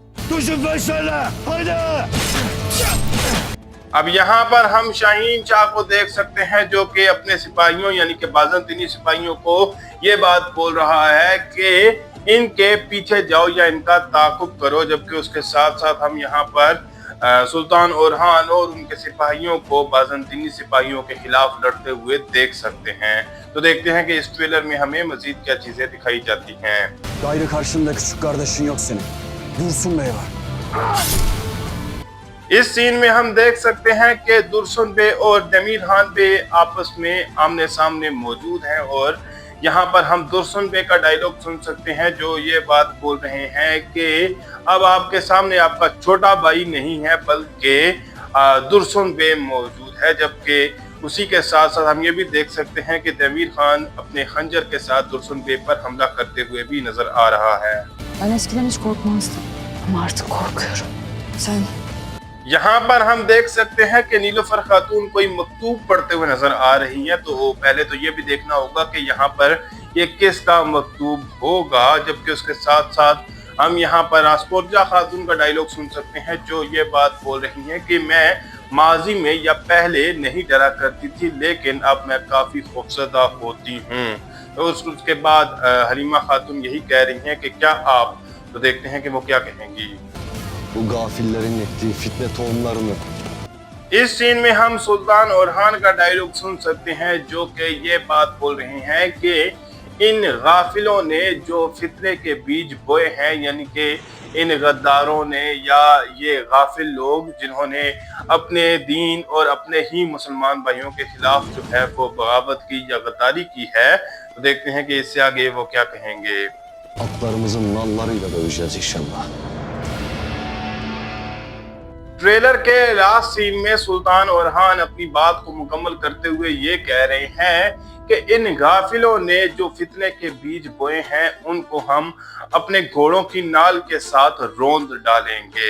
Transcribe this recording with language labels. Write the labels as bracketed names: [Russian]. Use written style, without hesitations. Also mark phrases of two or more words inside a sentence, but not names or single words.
[Urdu] اب یہاں پر ہم شاہین شاہ کو دیکھ سکتے ہیں، جو کہ اپنے سپاہیوں یعنی کہ بازنطینی سپاہیوں کو یہ بات بول رہا ہے کہ ان کے پیچھے جاؤ یا ان کا تعاقب کرو، جبکہ اس کے ساتھ ساتھ ہم یہاں پر سلطان اورہان اور ان کے سپاہیوں کو بازنطینی سپاہیوں کے خلاف لڑتے ہوئے دیکھ سکتے ہیں. تو دیکھتے ہیں کہ اس ٹریلر میں ہمیں مزید کیا چیزیں دکھائی جاتی ہیں. [Turkish] Gayrı karşında küçük kardeşin yok senin. Dursun Bey var. [Urdu] اس سین میں ہم دیکھ سکتے ہیں کہ درسن بے اور دمیر خان بے آپس میں آمنے سامنے موجود ہیں اور یہاں پر ہم درسن بے کا ڈائیلاگ سن سکتے ہیں، جو یہ بات بول رہے ہیں کہ اب آپ کے سامنے آپ کا چھوٹا بھائی نہیں ہے بلکہ درسن بے موجود ہے. جبکہ اسی کے ساتھ ساتھ ہم یہ بھی دیکھ سکتے ہیں کہ دمیر خان اپنے خنجر کے ساتھ درسن بے پر حملہ کرتے ہوئے بھی نظر آ رہا ہے. [Turkish] Ben eskiden hiç korkmazdım ama artık korkuyorum. Sen [Urdu] یہاں پر ہم دیکھ سکتے ہیں کہ نیلوفر خاتون کوئی مکتوب پڑھتے ہوئے نظر آ رہی ہیں. تو پہلے تو یہ بھی دیکھنا ہوگا کہ یہاں پر یہ کس کا مکتوب ہوگا. جبکہ اس کے ساتھ ساتھ ہم یہاں پر آسکورجا خاتون کا ڈائیلاگ سن سکتے ہیں، جو یہ بات بول رہی ہیں کہ میں ماضی میں یا پہلے نہیں ڈرا کرتی تھی، لیکن اب میں کافی خوفزدہ ہوتی ہوں. تو اس کے بعد حلیمہ خاتون یہی کہہ رہی ہیں کہ کیا آپ، تو دیکھتے ہیں کہ وہ کیا کہیں گی. [Turkish] Bu gafillerin ettiği fitne tohumlarını [Urdu] اس سین میں ہم سلطان اورہان کا ڈائیلاگ سن سکتے ہیں، جو کہ یہ بات بول رہے ہیں کہ ان غافلوں نے جو فتنے کے بیج بوئے ہیں، یعنی کہ ان غداروں نے یا یہ غافل لوگ جنہوں نے اپنے دین اور اپنے ہی مسلمان بھائیوں کے خلاف جو ہے وہ بغاوت کی یا غداری کی ہے. تو دیکھتے ہیں کہ اس سے آگے وہ کیا کہیں گے. [Turkish] atlarımızın nallarıyla döveceğiz inşallah. [Urdu] ٹریلر کے [English] last scene [Urdu] میں سلطان اورہان اپنی بات کو مکمل کرتے ہوئے یہ کہہ رہے ہیں کہ ان غافلوں نے جو فتنے کے بیج بوئے ہیں ان کو ہم اپنے گھوڑوں کی نعل کے ساتھ روند ڈالیں گے.